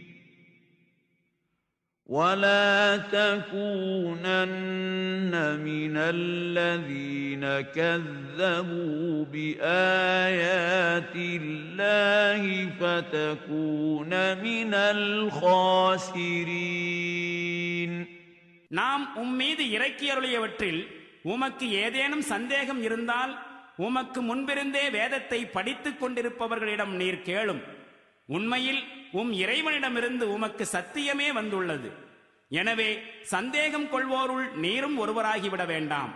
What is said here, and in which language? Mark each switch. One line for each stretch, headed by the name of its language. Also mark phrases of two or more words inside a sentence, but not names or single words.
Arabic: وَلَا تَكُونَنَّ مِنَ الَّذِينَ كَذَّبُوا بِآيَاتِ اللَّهِ فَتَكُونَ مِنَ الْخَاسِرِينَ.
Tamil: நாம் உம்மீது இறக்கியருளியவற்றில் உமக்கு ஏதேனும் சந்தேகம் இருந்தால் உமக்கு முன்பிருந்தே வேதத்தை படித்துக் கொண்டிருப்பவர்களிடம் நீர் கேளும். உண்மையில் இறைவனிடமிருந்து உமக்கு சத்தியமே வந்துள்ளது. எனவே சந்தேகம் கொள்வோருள் நீரும் ஒருவராகிவிட வேண்டாம்.